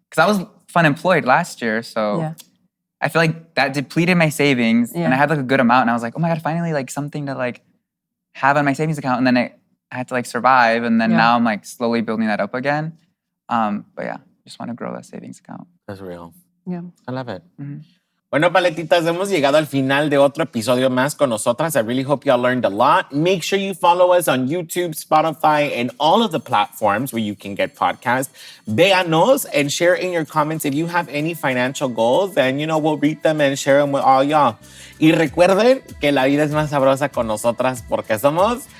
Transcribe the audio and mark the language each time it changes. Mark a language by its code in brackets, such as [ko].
[en] Because I was unemployed last year, so I feel like that depleted my savings, and I had like a good amount, and I was like, oh my God, finally like something to like have on my savings account, and then I had to like survive, and then now I'm like slowly building that up again. But yeah, just want to grow that savings account. That's real. Yeah. I love it. [es] Bueno, paletitas, hemos llegado al final de otro episodio más con nosotras. [en] I really hope y'all learned a lot. Make sure you follow us on YouTube, Spotify, and all of the platforms where you can get podcasts. [es] Véanos [en] and share in your comments if you have any financial goals, and you know, we'll read them and share them with all y'all. [es] Y recuerden que la vida es más sabrosa con nosotras porque somos